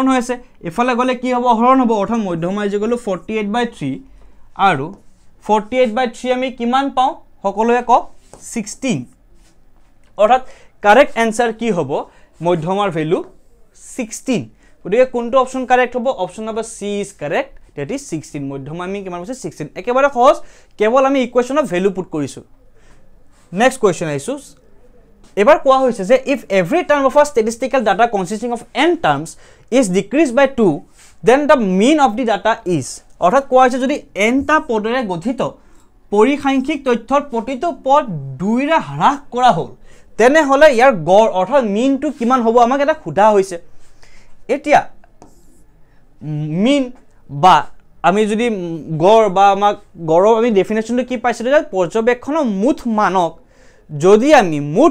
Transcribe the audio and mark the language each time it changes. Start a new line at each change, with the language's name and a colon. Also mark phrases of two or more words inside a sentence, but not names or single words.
Assamese: হৈ আছে এফালে গলে কি হ'ব হৰণ হ'ব অৰ্থাৎ মধ্যমা = 48/3 আৰু 48/3 আমি কিমান পাও সকলোৱে ক 16 অৰ্থাৎ
English: correct answer
Assamese: কি হ'ব মধ্যমাৰ ভ্যালু 16 গতিকে কোনটো অপচন কারেক্ট হ'ব
English: option number C is correct that is
Assamese: 16 মধ্যমা আমি কিমান হৈছে 16 একেবাৰে সহজ কেৱল আমি ইকুৱেশ্যনৰ
English: value put
Assamese: কৰিছো
English: next question
Assamese: আইছো এবাৰ কোৱা হৈছে যে
English: if every term of a statistical data consisting of n terms is decreased by 2 then the mean of the data is
Assamese: অৰ্থাৎ কোৱা হৈছে যদি n টা পদৰে গঠিত পৰিসংখ্যিক তথ্যৰ প্ৰতিটো পদ 2 ৰে হ্ৰাস কৰা হ'ল তেনে হলে ইয়াৰ গড় অৰ্থাৎ মিনটো কিমান হ'ব আমাক এটা খুদা হৈছে এতিয়া মিন বা আমি যদি গড় বা আমাক গড়ৰ আমি ডেফিনেশ্যনটো কি পাইছিলোঁ যে পৰ্যবেক্ষণৰ মুঠ মানক যদি আমি মুঠ